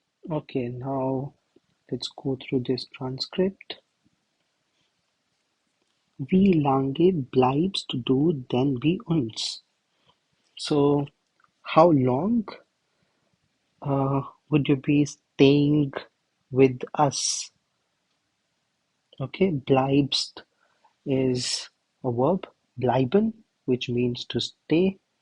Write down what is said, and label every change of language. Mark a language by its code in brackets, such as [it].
[en] Okay, now let's go through this transcript. [de] Wie lange bleibst du denn bei uns? [en] So, how long would you be staying with us? Okay, bleibst is a verb, bleiben, which means to stay.